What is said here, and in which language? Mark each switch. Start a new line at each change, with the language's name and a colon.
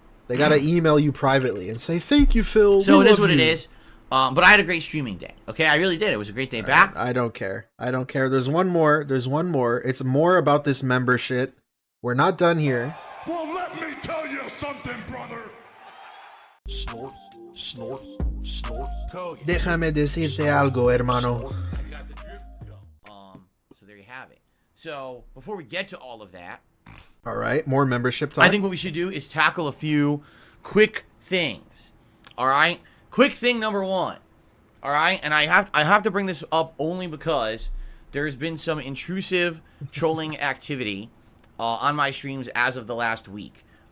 English: They got to email you privately and say, thank you, Phil. So it is what it is. But I had a great streaming day. Okay, I really did. It was a great day back. I don't care. I don't care. There's one more. It's more about this member shit. We're not done here. Well, let me tell you something, brother. Snort, snort, snort.
Spanish: Déjame decirte algo, hermano.
English: have it. So before we get to all of that, all right, more membership time. I think what we should do is tackle a few quick things. All right, quick thing number one. All right, and I have to bring this up only because there's been some intrusive trolling activity on my streams as of the last week.